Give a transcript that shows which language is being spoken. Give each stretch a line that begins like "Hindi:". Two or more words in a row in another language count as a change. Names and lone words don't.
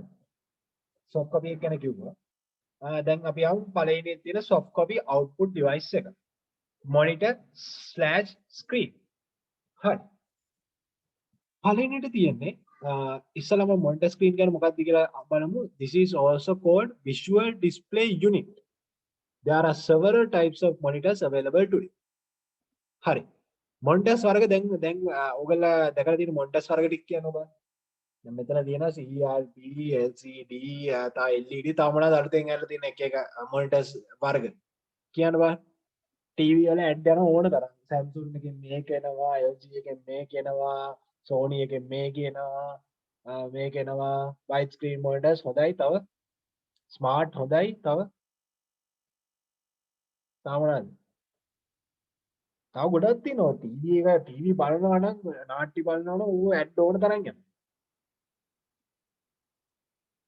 English: soft copy
Sinhala: එක ගැන කිව්වා. දැන් අපි යමු පළවෙනි තියෙන
English: soft copy output device
Sinhala: එක.
English: monitor/screen. හරි.
Sinhala: පළවෙනිට තියෙන්නේ ඉස්සලම
English: monitor screen
Sinhala: ගැන මොකක්ද කියලා බලමු.
English: This is also called visual display unit. There are several types of monitors available today.
Sinhala: හරි. monitors වර්ග දැන් ඔයගොල්ලෝ දැකලා තියෙන monitors වර්ග ටික කියනවා බලන්න. දැන් මෙතන තියෙනවා CRT, LCD, තා LED තා මොනවාද අලුතෙන් ඇවිල්ලා තියෙන එක monitors වර්ග. කියන්න බලන්න. TV වල ඇඩ් යන ඕන තරම්. Samsung එකෙන් මේක එනවා, LG එකෙන් මේක එනවා, Sony එකෙන් මේක එනවා, මේක එනවා.
English: wide screen monitors
Sinhala: හොඳයි තව. smart හොඳයි තව. තා මොනවාද? තව ගොඩක් තියෙනවා. TV බලනවා නම් නාට්‍ය බලනවා නම් ඌ ඇඩ් ඕන තරම් යනවා.